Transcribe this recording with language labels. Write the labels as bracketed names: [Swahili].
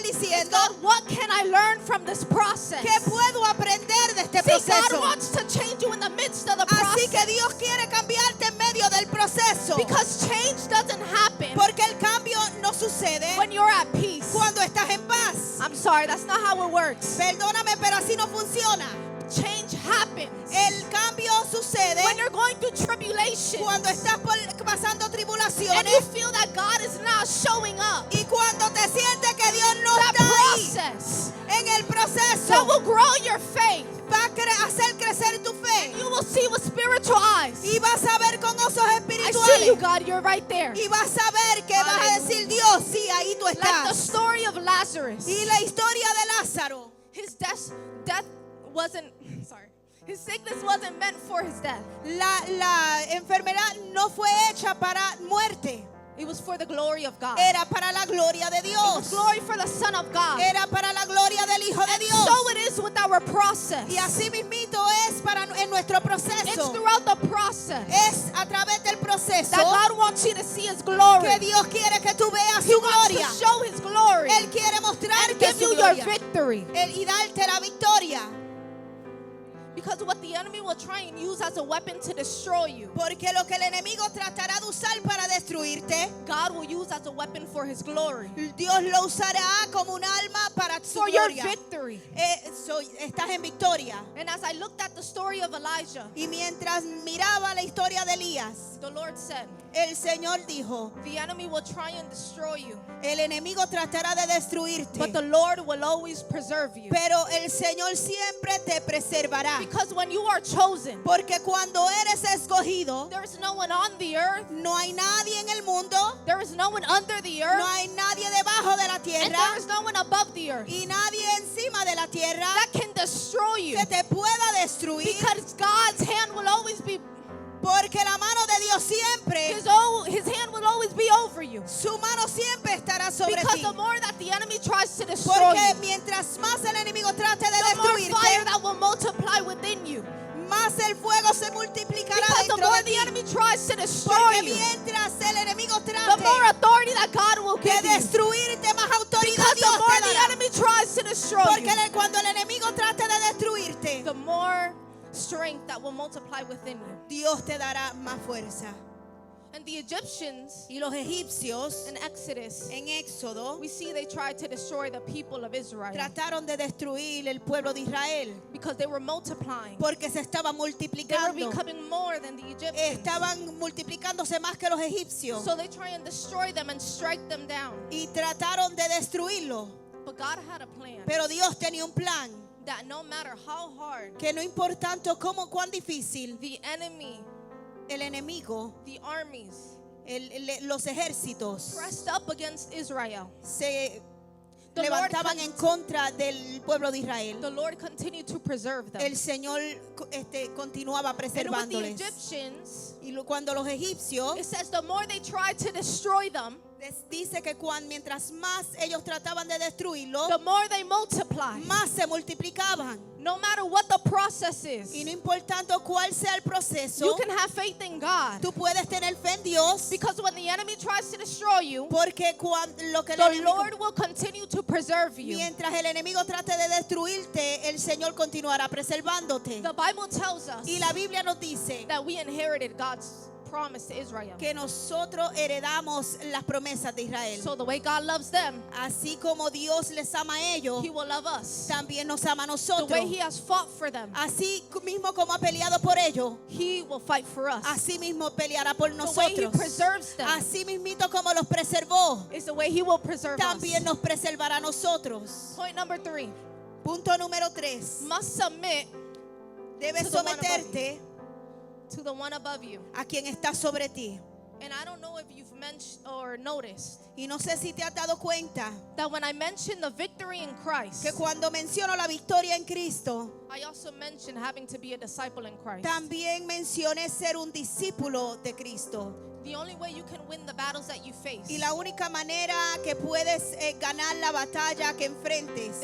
[English] is, [Spanish] diciendo, [English] God, what can I learn from this process? [Spanish] ¿qué puedo aprender de este [English] See, God [Spanish] proceso? [English] wants to change you in the midst of the [Spanish] Así que [English] process. [Spanish] Dios quiere cambiarte en medio del proceso, [English] Because change doesn't happen [Spanish] porque el cambio no sucede [English] when you're at peace. [Spanish] cuando estás en paz. [English] I'm sorry, that's not how it works. [Spanish] Perdóname, pero así no funciona. [English] Change happens [Spanish] El cambio sucede [English] when you're going through tribulation [Spanish] cuando estás pasando [English] and [Spanish] tribulaciones [English] you feel that God is not showing up. [Spanish] y cuando te sientes que Dios no [English] That [Spanish] está ahí. [English] process [Spanish] En el [English] that [Spanish] proceso [English] will grow your faith. [Spanish] va a hacer crecer tu fe [English] You will see with spiritual eyes. [Spanish] y vas a ver con ojos [English] I see [Spanish] espirituales [English] you, God. You're right there. [Spanish] y vas a ver que vas a decir, Dios, sí, ahí tú [English] Like the [Spanish] estás. [English] story of Lazarus. [Spanish] Y la historia de Lázaro, [English] His death wasn't. Sorry. His sickness wasn't meant for his death. [Spanish] La enfermedad no fue hecha para muerte. [English] It was for the glory of God. [Spanish] Era para la gloria de [English] It was glory for the Son of God. [Spanish] Era para la gloria del Hijo de Dios. [English] So it is with our process. [Spanish] Y así mismito es en nuestro [English] It's [Spanish] proceso. [English] throughout the process [Spanish] Es a través del proceso [English] that God wants you to see His glory. [Spanish] que Dios quiere que tú veas [English] He [Spanish] su [English] wants [Spanish] gloria. [English] to show His glory [Spanish] Él quiere [English] and [Spanish] mostrarte [English] give [Spanish] su [English] you your [Spanish] gloria [English] victory. [Spanish] y darte la victoria. [English] Because what the enemy will try and use as a weapon to destroy you, [Spanish] Porque lo que el enemigo tratará de usar para destruirte, [English] God will use as a weapon for His glory, [Spanish] Dios lo usará como un alma para su [English] for your [Spanish] gloria. [English] victory. [Spanish] Estás en victoria. [English] And as I looked at the story of Elijah, [Spanish] Y mientras miraba la historia de Elías, [English] the Lord said, [Spanish] el Señor dijo, [English] the enemy will try and destroy you, [Spanish] el enemigo tratará de destruirte, [English] but the Lord will always preserve you. [Spanish] pero el Señor siempre te preservará. [English] Because when you are chosen, [Spanish] Porque cuando eres escogido, [English] there is no one on the earth, [Spanish] no hay nadie en el mundo, [English] there is no one under the earth, [Spanish] no hay nadie debajo de la [English] and [Spanish] tierra [English] there is no one above the earth [Spanish] y nadie encima de la tierra [English] that can destroy you. [Spanish] que te pueda destruir, [English] Because God's hand will always be, [Spanish] porque la mano de Dios siempre, [English] His hand will always be over you. [Spanish] su mano siempre estará sobre [English] Because [Spanish] ti. [English] the more that the enemy tries to destroy [Spanish] Porque [English] you, [Spanish] mientras más el enemigo trate de [English] the more fire [Spanish] destruirte, [English] that will multiply within you. [Spanish] más el fuego se multiplicará [English] Because the [Spanish] dentro [English] more [Spanish] de [English] the [Spanish] ti. [English] enemy tries to destroy [Spanish] Porque [English] you, [Spanish] mientras el enemigo [English] the [Spanish] trate [English] more authority that God will [Spanish] de [English] give you. [Spanish] destruirte, más autoridad [English] Because the [Spanish] Dios [English] more [Spanish] te [English] the [Spanish] dará. [English] enemy tries to destroy [Spanish] Porque [English] you, [Spanish] cuando el enemigo trate de destruirte, [English] the more strength that will multiply within you. [Spanish] Dios te dará más fuerza. [English] And the Egyptians [Spanish] Y los egipcios [English] in Exodus, [Spanish] en Éxodo [English] we see they tried to destroy the people of Israel [Spanish] trataron de destruir el pueblo de Israel [English] because they were multiplying. [Spanish] porque se estaban [English] They were [Spanish] multiplicando. [English] becoming more than the Egyptians. [Spanish] Estaban multiplicándose más que los egipcios [English] So they try and destroy them and strike them down. [Spanish] y trataron de destruirlo. [English] But God had a plan [Spanish] Pero Dios tenía un plan [English] that no matter how hard [Spanish] que no importando cómo cuán difícil [English] the enemy, [Spanish] el enemigo, [English] the armies [Spanish] los ejércitos [English] pressed up against Israel, [Spanish] se [English] The [Spanish] levantaban [English] Lord [Spanish] en contra del pueblo de Israel, [English] the Lord continued to preserve them. [Spanish] el Señor continuaba [English] And with the [Spanish] preservándoles. [English] Egyptians, [Spanish] Y cuando los egipcios, [English] it says the more they tried to destroy them, [Spanish] dice que mientras más ellos trataban de destruirlo, [English] the more they multiplied. [Spanish] más se multiplicaban. [English] No matter what the process is, [Spanish] Y no importando cuál sea el proceso, [English] you can have faith in God. [Spanish] tú puedes tener fe en Dios, [English] Because when the enemy tries to destroy you, [Spanish] porque lo que el [English] the [Spanish] enemigo, [English] Lord will continue to preserve you. [Spanish] mientras el enemigo trate de destruirte, el Señor continuará preservándote. [English] The Bible tells us [Spanish] Y la Biblia nos dice [English] that we inherited God's promise to Israel. [Spanish] que nosotros heredamos las promesas de Israel. [English] So the way God loves them, [Spanish] Así como Dios les ama a ellos, [English] He will love us. [Spanish] también nos ama a [English] The [Spanish] nosotros. [English] way He has fought for them, [Spanish] Así mismo como ha peleado por ellos, [English] He will fight for us. [Spanish] así mismo peleará por [English] The way He [Spanish] nosotros. [English] preserves them [Spanish] Así mismito como los preservó, [English] is the way He will preserve us. [Spanish] también nos preservará a nosotros. [English] Point number 3, [Spanish] Punto número 3. [English] must submit [Spanish] Debes [English] To the one above [Spanish] someterte [English] to the one above you. [Spanish] a quien está sobre ti. [English] And I don't know if you've mentioned or noticed [Spanish] Y no sé si te has dado cuenta [English] that when I mention the victory in Christ, [Spanish] que cuando menciono la victoria en Cristo, [English] I also mention having to be a disciple in Christ. [Spanish] también mencioné ser un discípulo de Cristo. [English] The only way you can win the battles that you face [Spanish] Y la única manera que puedes ganar la batalla que enfrentes